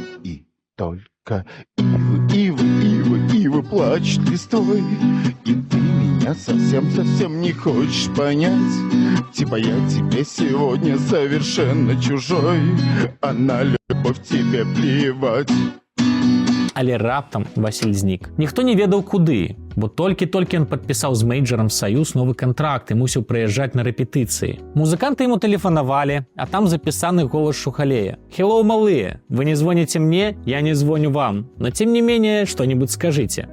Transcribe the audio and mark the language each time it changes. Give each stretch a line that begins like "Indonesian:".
Russian: И только ивы плачут листвой, и ты меня совсем не хочешь понять. Типа я тебе сегодня совершенно чужой, а на любовь тебе плевать.
Belarusian: Але раптам Васіль знік. Ніхто не ведаў куды, бо толькі-толькі ён падпісаў з мейджарам «Саюз» новы кантракт і мусіў прыязджаць на рэпетыцыі. Музыканты яму тэлефанавалі, а там запісаны голас Шухалея.
Russian: «Хеллоу, малые, вы не звоните мне, я не звоню вам, но тем не менее, что-нибудь скажите.